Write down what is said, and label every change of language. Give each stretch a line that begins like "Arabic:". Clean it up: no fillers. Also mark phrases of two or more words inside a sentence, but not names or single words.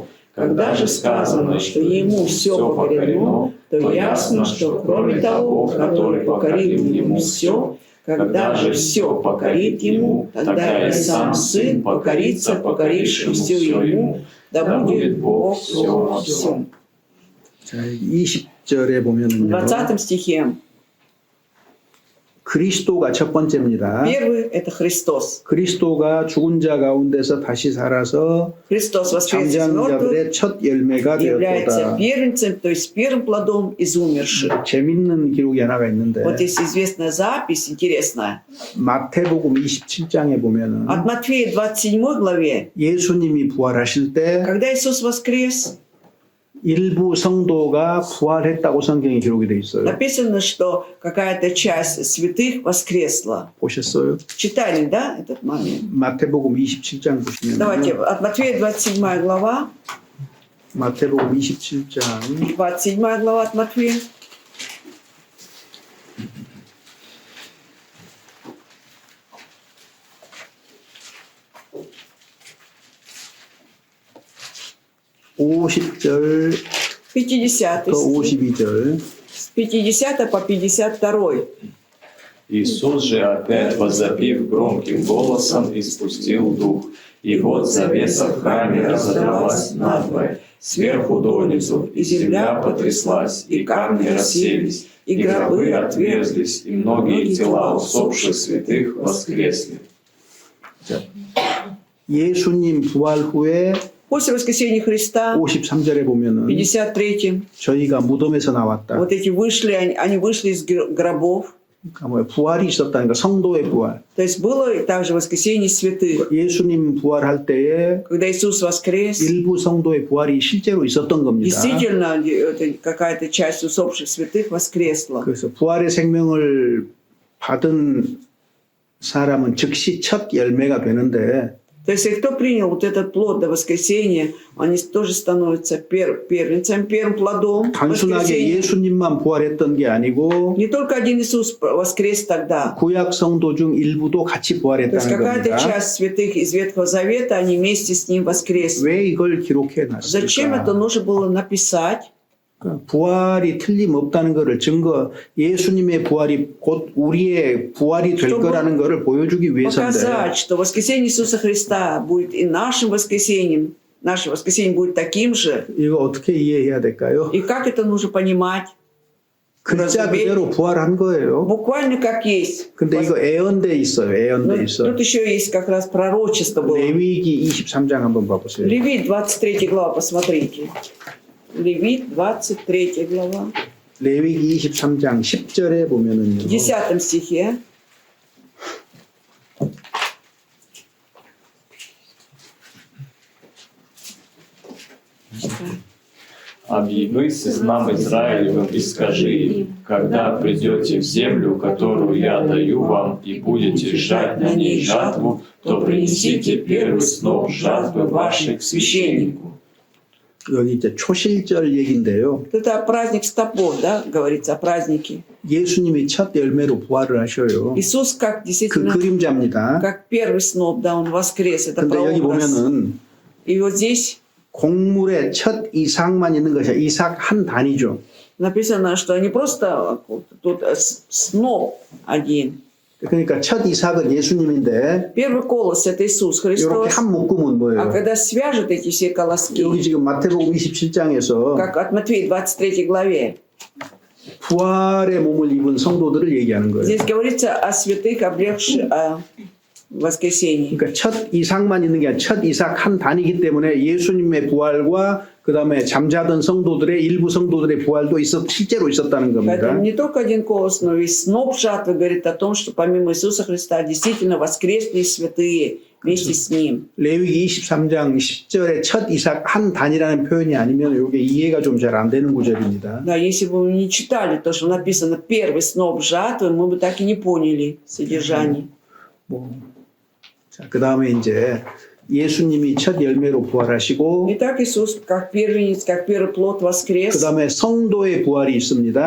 Russian: Когда же сказано, что Ему все покорено, то ясно, что кроме того, который покорил Ему все, когда же все покорит Ему, тогда и сам Сын покорится покорившим все Ему, да будет Бог все во всем.
Korean: 자, 20절에
Russian: В
Korean: 보면은요.
Russian: 20 стихе
Korean: 그리스도가 첫 번째입니다.
Russian: Первый – это Христос.
Korean: 그리스도가 죽은 자 가운데서 다시 살아서
Russian: Христос воскрес из мертвых,
Korean: 잠잠자들의 첫 열매가
Russian: является
Korean: 되었다.
Russian: первенцем, то есть первым плодом из умерших.
Korean: 재밌는 기록이 하나가 있는데
Russian: Вот есть известная запись, интересная.
Korean: 마태복음 27장에 보면은
Russian: От Матфея 27 главе,
Korean: 예수님이 부활하실 때
Russian: когда Иисус воскрес,
Korean: 일부 성도가 부활했다고 성경에 기록이 돼 있어요.
Russian: написано, что какая-то часть святых воскресла.
Korean: 보셨어요?
Russian: Читали, да, этот момент?
Korean: 마태복음 27장 보시면
Russian: Давайте, от Матфея 27 глава,
Korean: 마태복음 27장
Russian: 27 глава от Матфея.
Korean: (50절)
Russian: 50
Korean: 또
Russian: стих,
Korean: 52절
Russian: с 50 по 52. Иисус же опять, возопив громким голосом, испустил дух. И вот завеса в храме разодралась надвое, сверху донизу, и земля потряслась, и камни расселись, и гробы отверзлись, и многие тела усопших святых воскресли.
Korean: 예수님 부활 후에
Russian: После воскресения Христа,
Korean: 53절에 보면은
Russian: 53
Korean: 저희가 무덤에서 나왔다.
Russian: вот эти вышли, они вышли из гробов.
Korean: 그러니까 뭐야, 부활이 있었다는 거, 성도의 부활.
Russian: То есть было также воскресение святых.
Korean: 예수님 부활할 때에
Russian: Когда Иисус воскрес,
Korean: 일부 성도의 부활이 실제로 있었던 겁니다.
Russian: действительно это какая-то часть усопших святых воскресла.
Korean: 그래서 부활의 생명을 받은 사람은 즉시 첫 열매가 되는데
Russian: То есть, кто принял вот этот плод до воскресения, они тоже становятся первенцем, первым плодом
Korean: 단순하게
Russian: воскресения.
Korean: 예수님만 부활했던 게 아니고
Russian: Не только один Иисус воскрес тогда.
Korean: 구약 성도 중 일부도 같이
Russian: То есть,
Korean: 부활했다는
Russian: какая-то
Korean: 겁니다.
Russian: часть святых из Ветхого Завета, они вместе с ним воскресли.
Korean: 왜 이걸 기록해
Russian: Зачем это
Korean: 놨을까?
Russian: нужно было написать?
Korean: 부활이 틀림없다는 것을 증거, 예수님의 부활이 곧 우리의 부활이 될
Russian: чтобы
Korean: 거라는 것을 보여주기 위해서인데
Russian: Показать, что воскресение Иисуса Христа будет и нашим воскресением. Наше воскресение будет таким же.
Korean: 이거 어떻게 이해해야 될까요?
Russian: И как это нужно понимать?
Korean: 글자 그대로 부활한 거예요.
Russian: Буквально как есть.
Korean: 근데 이거 애언돼 있어요.
Russian: Но
Korean: 애언돼 있어.
Russian: тут еще есть как раз пророчество было.
Korean: 레위기 23장 한번 봐보세요.
Russian: Левит 23 глава, посмотрите. Левит 23 глава.
Korean: 레위기 23장 10절에 보면은요.
Russian: В 10 стихе. «Объяви сынам Израилевым и скажи им, когда придете в землю, которую я даю вам, и будете жать на ней жатву, то принесите первый сноп жатвы вашей к священнику».
Korean: 여기 이제 초실절 얘기인데요.
Russian: Это праздник стопов, да, говорится о празднике.
Korean: 예수님이 첫 열매로 부활을 하셔요.
Russian: Иисус как
Korean: 그
Russian: действительно,
Korean: 그림자입니다.
Russian: как первый сноп, да, он воскрес. Это
Korean: 근데 여기
Russian: прообраз.
Korean: 보면은
Russian: И вот здесь
Korean: 곡물의 첫 이삭만 있는 것이 이삭 한 단위죠.
Russian: написано, что не просто тут сноп один.
Korean: 그러니까 첫 이삭은 예수님인데
Russian: Первый колос – это Иисус
Korean: 이렇게
Russian: Христос.
Korean: 한 묶음은
Russian: А
Korean: 뭐예요?
Russian: когда свяжут эти все колоски,
Korean: 여기 지금 마태복음 27장에서
Russian: как от Матфея 23 главе,
Korean: 부활의 몸을 입은 성도들을 얘기하는 거예요.
Russian: здесь говорится о святых, облегших воскресении.
Korean: 그러니까 첫 이삭만 있는 게 아니라 첫 이삭 한 단위이기 때문에 예수님의 부활과 그 다음에 잠자던 성도들의 일부 성도들의 부활도 실제로 있었다는 겁니다.
Russian: Поэтому не только один колос, но весь сноп жатвы говорит о том, что помимо Иисуса Христа действительно воскресли святые вместе с Ним.
Korean: 레위기 23장 10절에 첫 이삭 한 단이라는 표현이 아니면 이게 이해가 좀 잘 안 되는 구절입니다.
Russian: Да, если бы мы не читали то, что написано «первый сноп жатвы», мы бы так и не поняли содержание.
Korean: 자, 그 다음에 이제 예수님이 첫 열매로 부활하시고
Russian: Итак, Иисус как первенец, как первый плод
Korean: 그
Russian: воскрес.
Korean: 다음에 성도의 부활이 있습니다.